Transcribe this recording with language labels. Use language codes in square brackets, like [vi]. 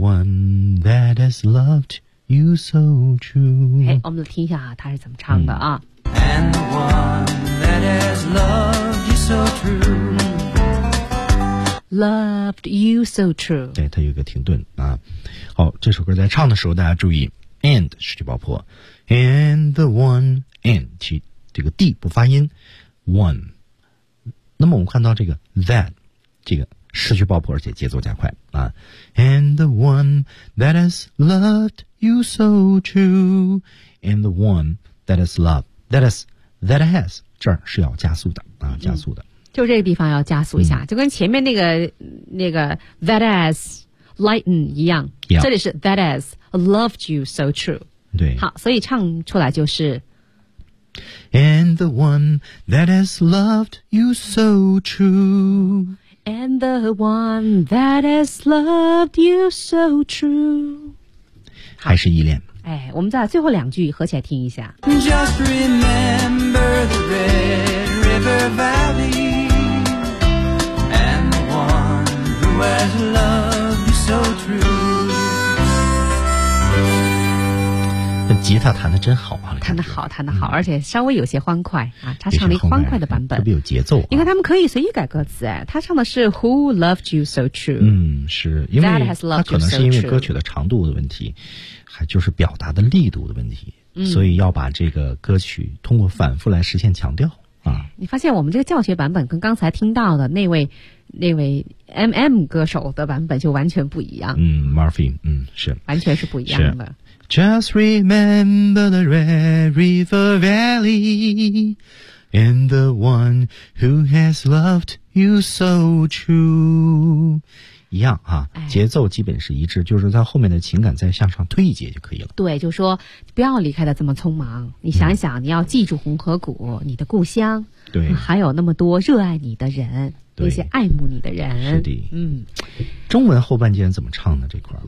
[en] and the one that has loved you so true。 [zh] 我们听一下他是怎么唱的啊、嗯、 [en] and the one that has loved you so true loved you so true。 [zh] 对，他有一个停顿啊。好，这首歌在唱的时候大家注意 and 失去爆破 [en] and the one [zh] and 其这个 D 不发音 one。那么我们看到这个 that 这个失去爆破而且节奏加快啊 [en] and the one that has [zh] loved you so true and the one that has loved that has that has 这儿是要加速的啊，加速的、嗯、就这个地方要加速一下、嗯、就跟前面那个 [en] that has lighten [zh] 一样、 [en] yeah. [zh] 这里是 [en] that has loved you so true。 [zh] 对，好，所以唱出来就是 [en] And the one that has loved you so true. And the one that has loved you so true. [zh] 还是依恋。哎，我们再最后两句合起来听一下。 [en] Just remember the Red River Valley. And the one who has loved you so true. [zh] 吉他弹得真好啊，弹得好，弹得好、嗯、而且稍微有些欢快啊，他唱了一欢快的版本，特别有节奏、啊、你看他们可以随意改歌词、哎、他唱的是 [en] Who loved you so true。 [zh] 嗯，是因为他可能是因为歌曲的长度的问题，还就是表达的力度的问题、嗯、所以要把这个歌曲通过反复来实现强调啊。你发现我们这个教学版本跟刚才听到的那位 MM 歌手的版本就完全不一样。嗯 Murphy 嗯，是完全是不一样的。 [en] Just remember the Red River Valley And the one who has loved you so true [zh] 一样啊、哎、节奏基本是一致，就是在后面的情感再向上推一节就可以了。对，就说不要离开的这么匆忙，你想想、嗯、你要记住红河谷，你的故乡，对、嗯、还有那么多热爱你的人，对那些爱慕你的人。是的，嗯，中文后半句怎么唱呢这块？